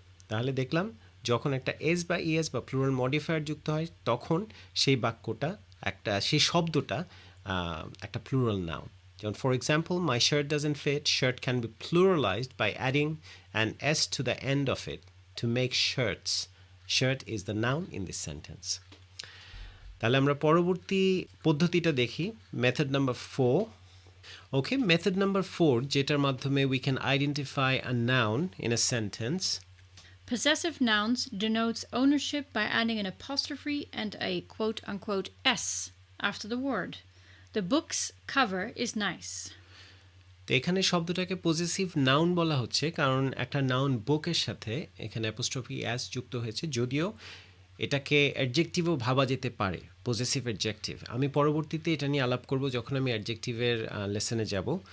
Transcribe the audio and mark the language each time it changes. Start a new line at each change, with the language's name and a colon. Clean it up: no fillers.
Bangla: তাহলে দেখলাম যখন একটা এস বা ES বা প্লুরাল মডিফায়ার যুক্ত হয়, তখন সেই বাক্যটা সেই শব্দটা একটা প্লুরাল নাউন।
English: যেমন for example, my shirt doesn't fit, shirt can be pluralised by adding an S to the end of it to make shirts. Shirt is the noun in this sentence.
Bangla: তাহলে আমরা পরবর্তী পদ্ধতিটা দেখি, মেথড নাম্বার 4।
English: okay, method number 4,
Bangla: যেটার মাধ্যমে
English: we can identify a noun in a sentence. Possessive nouns denotes ownership by adding an apostrophe and a quote-unquote S after the word. The book's cover is nice.
Bangla: তো এখানে শব্দটাকে positive noun বলা হচ্ছে, কারণ একটা noun বুকের সাথে এখানে অ্যাপোস্ট্রফি S যুক্ত হয়েছে, যদিও এটাকে অ্যাডজেক্টিভও ভাবা যেতে পারে, পজেসিভ অ্যাডজেক্টিভ। আমি পরবর্তীতে এটা নিয়ে আলাপ করব যখন আমি অ্যাডজেক্টিভের লেসনে যাব।